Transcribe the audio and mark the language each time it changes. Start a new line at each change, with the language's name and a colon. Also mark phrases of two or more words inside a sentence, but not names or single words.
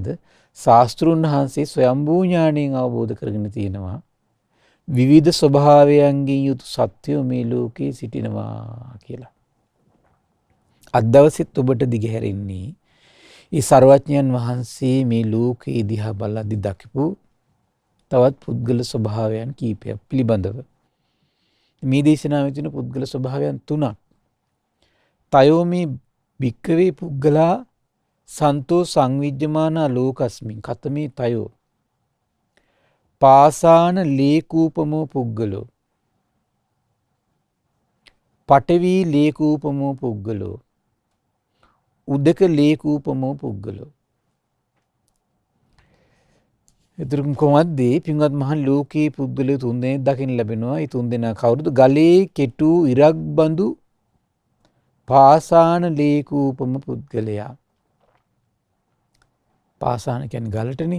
Sinhala: ශාස්ත්‍රුන් වහන්සේ ස්වයම්භූ ඥාණයෙන් අවබෝධ කරගෙන තියෙනවා විවිධ ස්වභාවයන්ගෙන් යුතු සත්‍යෝ මේ ලෝකේ සිටිනවා කියලා. අද දවසෙත් ඔබට දිගහැරෙන්නේ ඒ සර්වඥයන් වහන්සේ මේ ලෝකේ දිහා බලද්දී දකිපු තවත් පුද්ගල ස්වභාවයන් කීපයක් පිළිබඳව. මේ දේශනාවේ තියෙන පුද්ගල ස්වභාවයන් 3ක්.
Pali: තයෝමි භික්ඛවේ පුද්ගලා සන්තෝ සංවිජ්ජමානා ලෝකස්මින් කතමේ තයෝ පාසාන ලේකූපමෝ පුද්ගලෝ පඨවි ලේකූපමෝ පුද්ගලෝ උදක ලේකූපමෝ පුද්ගලෝ.
Sinhala: එතරම් කොහොමද පින්වත් මහන් ලෝකයේ පුද්ගලයෝ 3 දෙනෙක් දකින්න ලැබෙනවා. ඒ 3 දෙනා කවුරුද? ගලේ කෙටු ඉරක් බඳු
Pali: පාසාන ලේකූපම
Sinhala: පුද්ගලයා. පාසාන කියන්නේ ගලටනේ.